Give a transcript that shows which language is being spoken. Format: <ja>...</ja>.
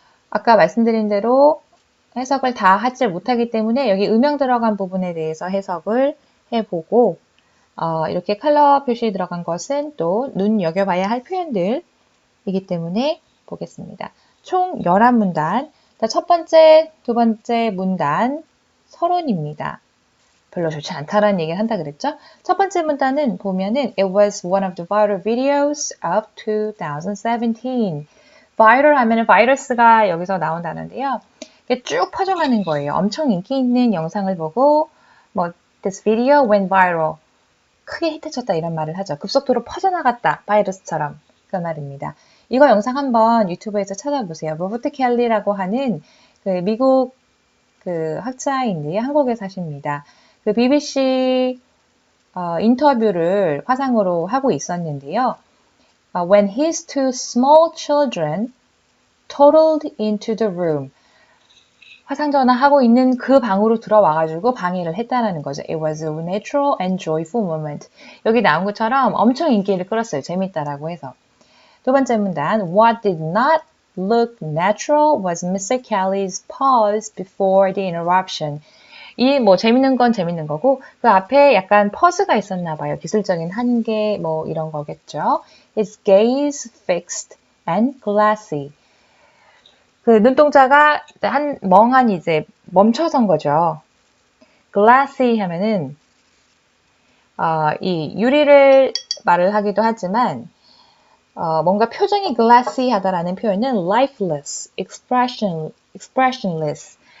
<ko>아까 말씀드린 대로 해석을 다 하지 못하기 때문에 여기 음영 들어간 부분에 대해서 해석을 해보고 이렇게 컬러 표시 들어간 것은 또 눈여겨봐야 할 표현들이기 때문에 보겠습니다. 총 11문단. 첫 번째, 두 번째 문단 서론입니다. 별로 좋지 않다라는 얘기를 한다 그랬죠? 첫 번째 문단은 보면은</ko> <en>It was one of the viral videos of 2017.</en> <ko>viral 하면은 바이러스가 여기서 나온 단어인데요. 이게 쭉 퍼져가는 거예요. 엄청 인기 있는 영상을 보고 뭐</ko> <en>This video went viral.</en> <ko>크게 히트쳤다 이런 말을 하죠. 급속도로 퍼져나갔다. 바이러스처럼. 그 말입니다. 이거 영상 한번 유튜브에서 찾아보세요. 로버트 켈리라고 하는 그 미국 그 학자인데 한국에 사십니다. 그 BBC 인터뷰를 화상으로 하고 있었는데요.</ko> <en>When his two small children toddled into the room.</en> <ko>화상전화 하고 있는 그 방으로 들어와가지고 방해를 했다는 거죠.</ko> <en>It was a natural and joyful moment.</en> <ko>여기 나온 것처럼 엄청 인기를 끌었어요. 재밌다라고 해서. 두 번째 문단.</ko> <en>What did not look natural was Mr. Kelly's pause before the interruption.</en> <ko>이 뭐 재밌는 건 재밌는 거고 그 앞에 약간 퍼즈가 있었나 봐요. 기술적인 한계 뭐 이런 거겠죠.</ko> <en>His gaze fixed and glassy.</en> <ko>그 눈동자가 멍하니 이제 멈춰선 거죠. glassy 하면은 이 유리를 말을 하기도 하지만 뭔가 표정이 glassy 하다라는 표현은</ko> <en>lifeless, expressionless.</en>